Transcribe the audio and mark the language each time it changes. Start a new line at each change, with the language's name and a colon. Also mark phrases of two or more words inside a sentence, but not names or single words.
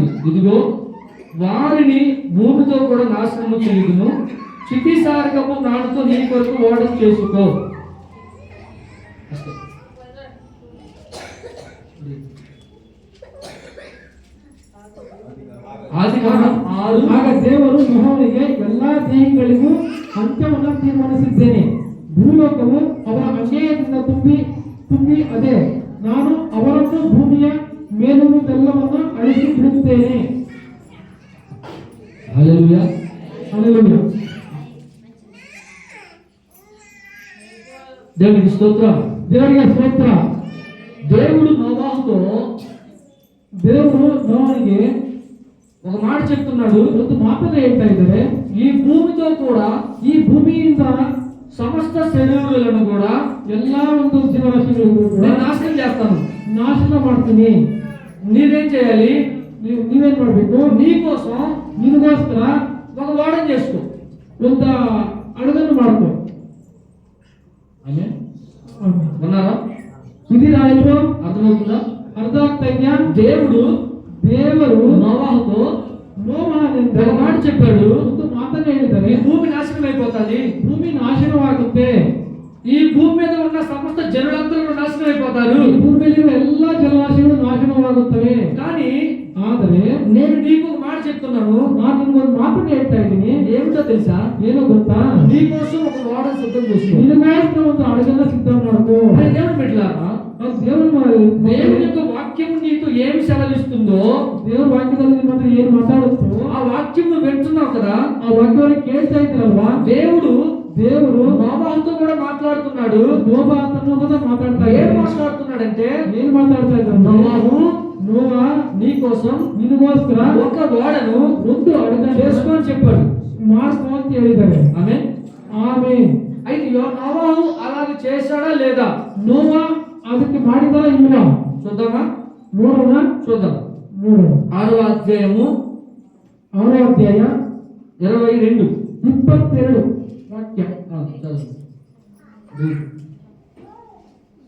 Telugu: ఇదిగో వారిని భూమితో కూడా నాశనము చేయుదును. చితిసారకము నాడుతో నీ కొరకు ఓడం చేసుకో. ఆదికాండం 6.
Kannada: ಆಗ ದೇವರು ನೋಹನಿಗೆ ಎಲ್ಲಾ ದೇಹಿಗಳಿಗೂ ಅಂತ್ಯವನ್ನು ತೀರ್ಮಾನಿಸಿದ್ದೇನೆ. ಭೂಲೋಕವು ಅವರ ಅನ್ಯಾಯದಿಂದ ತುಂಬಿ ಅದೇ ನಾನು ಅವರನ್ನು ಭೂಮಿಯ ಮೇಲಿರುವುದೆಲ್ಲವನ್ನು ಅಳಿಸಿ ಬಿಡುತ್ತೇನೆ.
Telugu: హల్లెలూయా. హల్లెలూయా. దేవునికి స్తోత్రం.
Kannada: ದೇವರಿಗೆ ಸ್ತೋತ್ರ.
Telugu: దేవుడు నోవాహుతో
Kannada: ದೇವರು ನೋಹನಿಗೆ
Telugu: ఒక మాట చెప్తున్నాడు.
Kannada: ಒಂದು ಮಾತನ್ನ ಹೇಳ್ತಾ ಇದ್ದಾರೆ.
Telugu: ఈ భూమితో కూడా,
Kannada: ಈ ಭೂಮಿಯಿಂದ
Telugu: సమస్త శరీరులను కూడా
Kannada: ಎಲ್ಲಾ ಒಂದು ಜೀವರಾಶಿಗಳಿಗೂ ಕೂಡ
Telugu: నేను నాశనం చేస్తాను.
Kannada: ನಾಶನ ಮಾಡ್ತೀನಿ.
Telugu: నీవేం చేయాలి?
Kannada: ನೀವೇನ್ ಮಾಡ್ಬೇಕು?
Telugu: నీ కోసం
Kannada: ನಿನಗೋಸ್ಕರ
Telugu: ఒక వాడం చేసుకో,
Kannada: ಒಂದು ಅಡಗನ್ನು ಮಾಡ್ಕೊ.
Telugu: ఆమేన్. ఉన్నారా?
Kannada: ಇದೀರಾ ಎಲ್ಲರೂ?
Telugu: అర్థమవుతుందా?
Kannada: ಅರ್ಥ ಆಗ್ತಾ ಇದೆಯಾ? ದೇವರು
Telugu: నోవాహుతో
Kannada: ನೋಹನಿಂದ
Telugu: ఒక మాట చెప్పాడు.
Kannada: ಒಂದು ಮಾತನ್ನ ಹೇಳಿದ್ದಾರೆ.
Telugu: ఈ భూమి నాశనం అయిపోతుంది,
Kannada: ಭೂಮಿ ನಾಶನವಾಗುತ್ತೆ,
Telugu: ఈ భూమి మీద ఉన్న సమస్త జనులందరూ కూడా నాశనం అయిపోతారు,
Kannada: ಈ ಭೂಮಿಯಲ್ಲಿರುವ ಎಲ್ಲಾ ಜಲರಾಶಿಗಳು ನಾಶನವಾಗುತ್ತವೆ.
Telugu: కానీ
Kannada: ಆದರೆ
Telugu: నేను నీకు ఒక మాట చెప్తున్నాను.
Kannada: ನಾನು ನಿಮ್ಗೊಂದು ಮಾತನ್ನ ಹೇಳ್ತಾ ಇದ್ದೀನಿ.
Telugu: ఏమిటో తెలుసా?
Kannada: ಏನೋ ಗೊತ್ತಾ?
Telugu: నీ కోసం ఒక వాడం సిద్ధం చేసుకో.
Kannada: ನಿನಗೋಸ್ಕರ ಒಂದು ಅಡಗನ್ನ ಸಿದ್ಧ ಮಾಡ್ಕೋ.
Telugu: దేవుడు బిడ్డలారా, దేవుని యొక్క వాక్యం నీతో ఏమి సెలవిస్తుందో,
Kannada: ದೇವರ ವಾಕ್ಯದಲ್ಲಿ ನಿಮ್ಮ ಹತ್ರ ಏನು ಮಾತಾಡುತ್ತೋ
Telugu: ఆ వాక్యం నువ్వు వింటున్నావు కదా,
Kannada: ಆ ವಾಕ್ಯವನ್ನು ಕೇಳ್ತಾ ಇದ್ದೀರಲ್ವಾ?
Telugu: దేవుడు నోవాహుతో కూడా మాట్లాడుతున్నాడు. నోవాహుతో కూడా మాట్లాడుతా. ఏం మాట్లాడుతున్నాడంటే, ఏం మాట్లాడుతా ఇದ್ದಾರೆ? నోవా నీ కోసం
Kannada: నినಗೋಸ್ಕರ
Telugu: ఒక ఓడను
Kannada: ಒಂದು ಅಡಗನ್ನು
Telugu: చేసుకొని చెప్పాడు.
Kannada: ಮಾಡ್ಕೊ ಅಂತ ಹೇಳಿದ್ದಾರೆ.
Telugu: ఆమేన్.
Kannada: ಆಮೆನ್.
Telugu: అయితే నోవాహు అలాగే చేశాడా లేదా?
Kannada: నోవా ಅದಕ್ಕೆ ಮಾಡಿದಾರ ಇಲ್ವಾ?
Telugu: చూద్దామా?
Kannada: ನೋಡೋಣ.
Telugu: చూద్దాం.
Kannada: ನೋಡೋಣ.
Telugu: 6వ అధ్యాయము
Kannada: 6వ ಅಧ್ಯಾಯ 22 22 ವಾಕ್ಯ.
Telugu: చదువు.